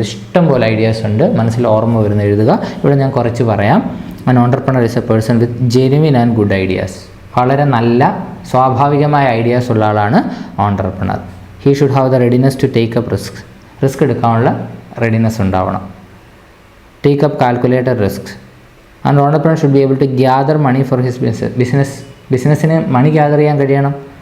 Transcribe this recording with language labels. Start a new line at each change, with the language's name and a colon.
Malayalam: ഇഷ്ടംപോലെ ഐഡിയാസ് ഉണ്ട്, മനസ്സിൽ ഓർമ്മ വരുന്ന എഴുതുക. ഇവിടെ ഞാൻ കുറച്ച് പറയാം.
English: an entrepreneur is a person with genuine and good ideas.
Malayalam: വളരെ നല്ല സ്വാഭാവികമായ ഐഡിയാസ് ഉള്ള ആളാണ് entrepreneur.
English: He should have the readiness to take up risk.
Malayalam: Risk എടുക്കാനുള്ള റെഡിനെസ് ഉണ്ടാവണം.
English: Take up calculated risk. And entrepreneur should be able to gather money for his
Malayalam: ബിസിനസ്സിന് മണി gather ചെയ്യാൻ കഴിയണം.